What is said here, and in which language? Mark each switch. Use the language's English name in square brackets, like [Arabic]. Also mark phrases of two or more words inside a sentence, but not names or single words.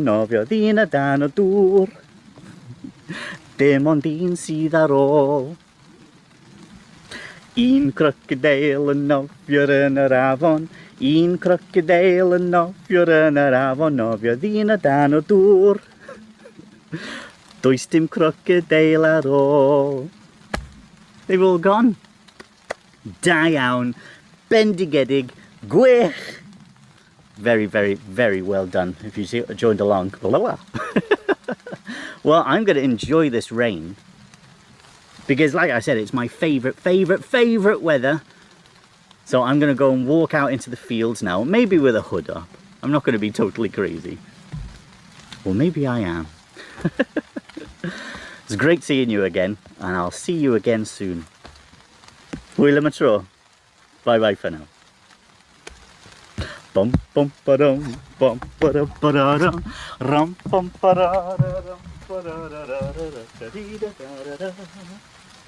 [Welsh] Nofiodd un y dan o dŵr. Dim ond 1 sydd ar ôl. 1 crocodile yn nofio yn yr afon. 1 crocodile yn nofio yn yr afon. Nofiodd un y dan o dŵr. Does dim crocodile ar ôl. [English] They've all gone. [Welsh] Da iawn, bendigedig, gwych. [English] Very, very, very well done if you joined along. Well, I'm going to enjoy this rain because, like I said, it's my favourite weather. So I'm going to go and walk out into the fields now, maybe with a hood up. I'm not going to be totally crazy. Well, maybe I am. It's great seeing you again, and I'll see you again soon. [Welsh] Hwyl am y tro. [English] Bye bye for now. Bum bum ba-dum, bum ba-dum ba-da-dum, rum bum ba-da-da-dum, ba-da-da-da-da-da-da-da-da-da-da.